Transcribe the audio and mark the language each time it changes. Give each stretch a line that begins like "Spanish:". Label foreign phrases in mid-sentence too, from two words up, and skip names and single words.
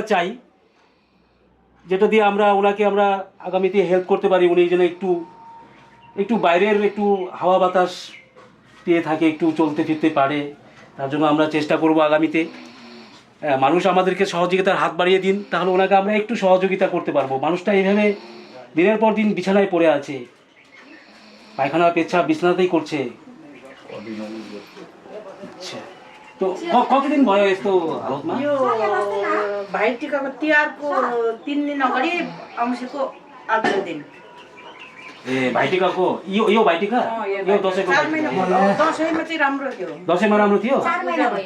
Bangla: চাই যেটা দিয়ে আমরা ওনাকে আমরা আগামীতে হেল্প করতে পারি উনি যেন একটু একটু বাইরের একটু হাওয়া বাতাস পেয়ে থাকে একটু চলতে ফিরতে পারে তার জন্য আমরা চেষ্টা করব আগামীতে মানুষ আমাদেরকে সহযোগিতার হাত বাড়িয়ে দিন তাহলে ওনাকে আমরা একটু সহযোগিতা করতে পারবো মানুষটা এইভাবে দিনের পর দিন বিছানায় পড়ে আছে পায়খানা পেচ্ছাপ বিছানাতেই করছে
Nepali: अच्छा तो कतिदिन भयो यस्तो हालतमा यो भाइटिकाको तिहारको 3 दिन अगाडि औँसीको अघिल्लो दिन ए भाइटिकाको यो भाइटिका यो दसैँको दसैँमा चाहिँ राम्रो थियो दसैँमा राम्रो थियो 4 महिना भयो